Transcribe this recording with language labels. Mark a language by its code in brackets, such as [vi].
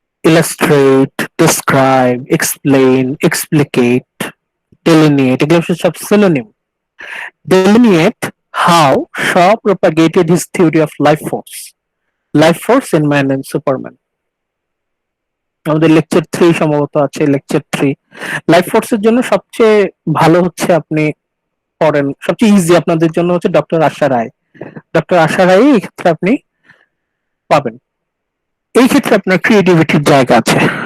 [en] illustrate, describe, explain, explicate, delineate, [bn] এগুলো সব synonym. [en] Delineate how Shaw propagated his theory of life force in Man and Superman. [bn] আমাদের lecture 3 সম্ভবত আছে, lecture 3 life ফোর্সের জন্য সবচেয়ে ভালো হচ্ছে আপনি পড়েন, সবচেয়ে ইজি আপনাদের জন্য হচ্ছে ডক্টর আশা রায়। ডক্টর আশা রায় এই ক্ষেত্রে আপনি পাবেন। এই ক্ষেত্রে আপনার ক্রিয়েটিভিটির জায়গা আছে।